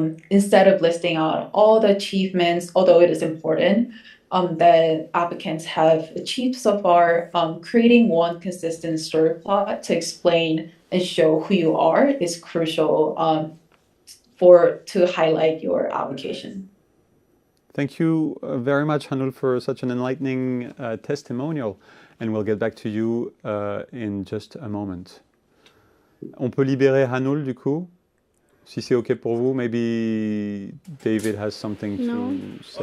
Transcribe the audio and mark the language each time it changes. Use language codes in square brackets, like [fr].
[en] Instead of listing out all the achievements, although it is important, that applicants have achieved so far, creating one consistent story plot to explain and show who you are is crucial to highlight your application. Thank you very much, Hanul, for such an enlightening testimonial. And we'll get back to you in just a moment. [fr] On peut libérer Hanul, du coup, si c'est OK pour vous. [en] Maybe David has something to say.